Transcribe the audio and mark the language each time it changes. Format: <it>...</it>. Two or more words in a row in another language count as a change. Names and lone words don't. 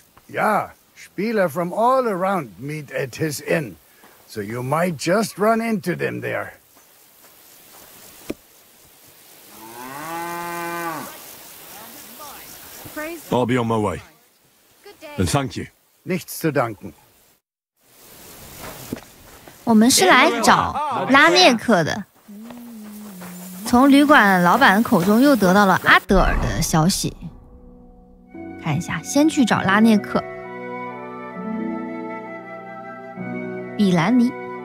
<en>Yeah, Spieler from all around meet at his inn. So you might just run into them there. I'll be on my way. And thank you.</en> <de>Nichts zu danken.</de> <zh>我们是来找拉涅克的。从旅馆老板口中又得到了阿德尔的消息。看一下，先去找拉涅克。比兰尼。</zh>